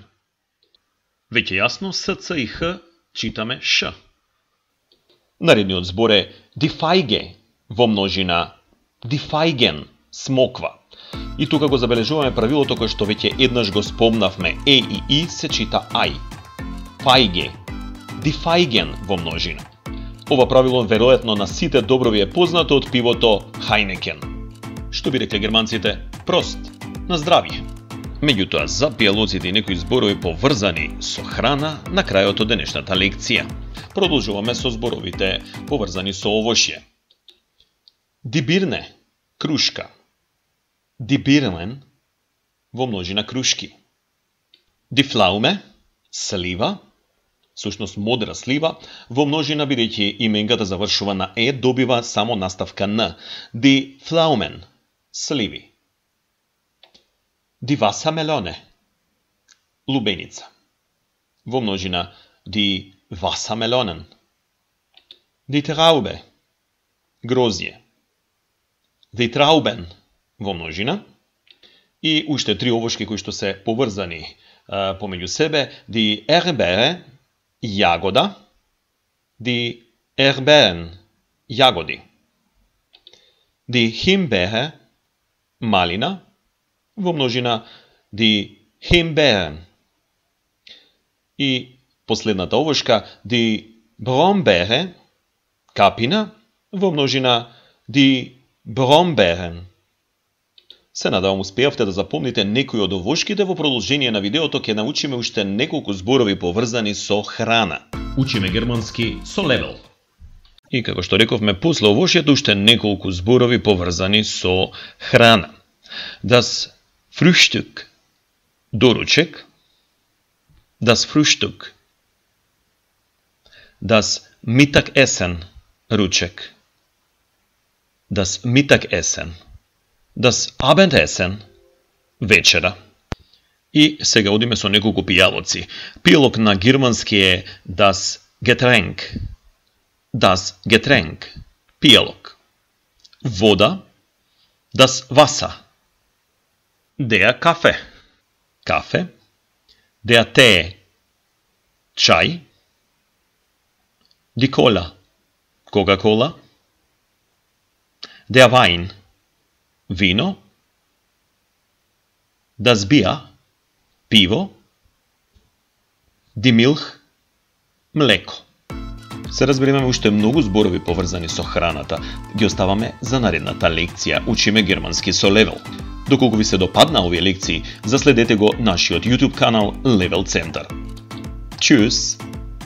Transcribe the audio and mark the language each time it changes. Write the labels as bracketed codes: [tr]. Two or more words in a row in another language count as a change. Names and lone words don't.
[mk] Веќе јасно, С, Ц и Х читаме Ш. Наредниот збор е [de] die Feige, [mk] во множина [de] die Feigen, [mk] смоква. И тука го забележуваме правилото кое што веќе еднаш го спомнавме. Е и И се чита ај. [de] Feige, die Feigen во множина. [mk] Ова правило веројатно на сите добро ви е познато од пивото Heineken. Што би рекле германците? Прост, на здравје. Меѓутоа, за пијалоците и некои зборови поврзани со храна на крајот од денешната лекција. Продолжуваме со зборовите поврзани со овошје. [de] Die Birne, крушка. Die Birnen, [mk] во множина крушки. [de] Die Pflaume, [mk] слива, сушност модра слива, во множина бидејќи именката завршува на Е, добива само наставка Н. [de] Die Pflaumen, сливи. Die Wassermelone, [mk] лубеница. Во множина [de] die Wassermelonen. Die Traube, грозје. Die Trauben, [mk] во множина. И уште три овошки кои што се поврзани помеѓу себе. [de] Die Erdbeere, јагода. Die Erdbeeren, јагоди. Die Himbeere, [mk] малина. Во множина [de] die Himbeeren. [mk] И последната овошка [de] die Brombeere, [mk] капина. Во множина [de] die Brombeeren. [mk] Се надевам успеавте да запомните некои од овошките. Во продолжение на видеото ќе научиме уште неколку зборови поврзани со храна. Учиме германски со Левел. И како што рековме, после овошјето уште неколку зборови поврзани со храна. [de] Das Frühstück, доручек. Das Frühstück. Das Mittagessen, ручек. Das Mittagessen. Das Abendessen, [mk] вечера. И сега одиме со неколку пијалоци. Пијалок на германски е [de] das Getränk. Das Getränk, [mk] пијалок. Вода, [de] das Wasser. Der Kaffee, кафе. Der Tee, чај. Die Cola, Coca-Cola. Der Wein, вино. Das Bier, пиво, die Milch, [mk] млеко. Се разбериваме уште многу зборови поврзани со храната. Ги оставаме за наредната лекција. Учиме германски со Level. Доколку ви се допадна овие лекции, заследете го нашиот YouTube канал Level Center. Tschüss!